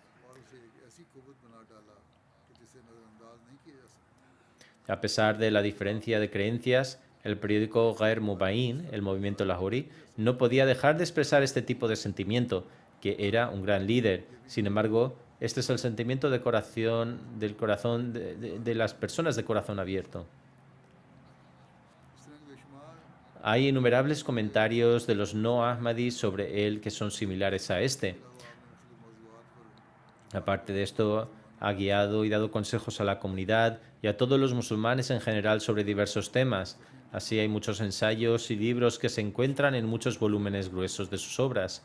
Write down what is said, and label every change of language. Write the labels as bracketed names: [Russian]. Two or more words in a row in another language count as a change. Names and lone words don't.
[Spanish] A pesar de la diferencia de creencias, el periódico Ghair Mubain, el movimiento Lahori, no podía dejar de expresar este tipo de sentimiento, que era un gran líder. Sin embargo, Este es el sentimiento del corazón de las personas de corazón abierto. [Urdu] इस तरह के बेशुमार [Spanish] Hay innumerables comentarios de los no Ahmadis sobre él que son similares a este. Aparte de esto, ha guiado y dado consejos a la comunidad y a todos los musulmanes en general sobre diversos temas. Así hay muchos ensayos y libros que se encuentran en muchos volúmenes gruesos de sus obras.